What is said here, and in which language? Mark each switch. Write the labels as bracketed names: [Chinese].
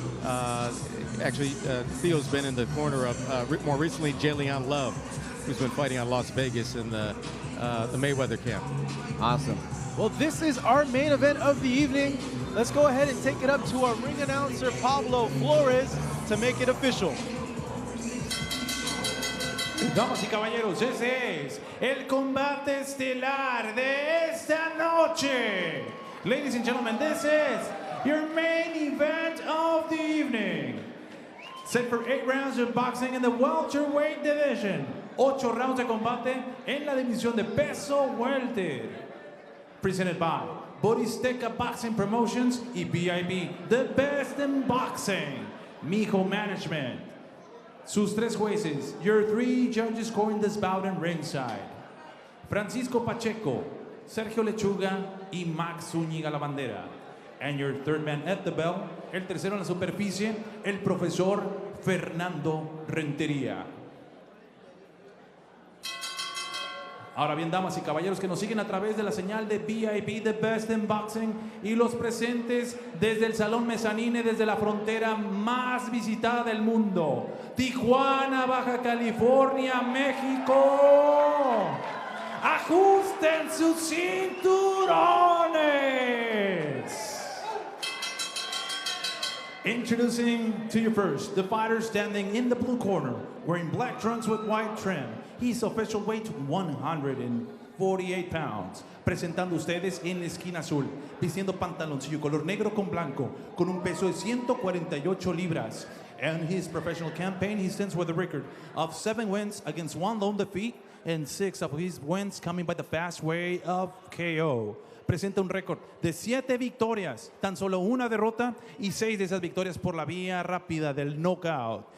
[English] Actually, Theo's been in the corner of, more recently, Jalen Love, who's been fighting on Las Vegas in the Mayweather camp. Awesome. Well, this is our main event of the evening. Let's go ahead and take it up to our ring announcer, Pablo Flores, to make it official. [Spanish] Damas y caballeros, ese es el combate estelar de esta noche. [English] Ladies and gentlemen, this is your main event of the evening. Set for 8 rounds of boxing in the welterweight division. [Spanish] 8 rounds de combate en la división de peso welter. [English] Presented by Boristeca Boxing Promotions y BIB, the best in boxing. Mijo Management. [Spanish] Sus 3 jueces, [English] your 3 judges scoring this bout in ringside. [Spanish] Francisco Pacheco, Sergio Lechuga y Max Zúñiga la bandera. [English] And your 3rd man at the bell, [Spanish] el tercero en la superficie, el profesor [English] Fernando Rentería. [Spanish] Ahora bien, damas y caballeros que nos siguen a través de la señal de VIP, The Best in Boxing, y los presentes desde el Salón Mezanine, desde la frontera más visitada del mundo, Tijuana, Baja California, México. ¡Ajusten sus cinturones! [English] Introducing to you first, the fighter standing in the blue corner, wearing black trunks with white trim. He's official weight 148 pounds. [Spanish] Presentando ustedes en la esquina azul, vistiendo pantaloncillo color negro con blanco, con un peso de 148 libras. [English] And his professional campaign, he stands with a record of 7 wins against 1 lone defeat, and 6 of his wins coming by the fast way of KO. [Spanish] Presenta un récord de 7 victorias, tan solo 1 derrota, y 6 de esas victorias por la vía rápida del knockout.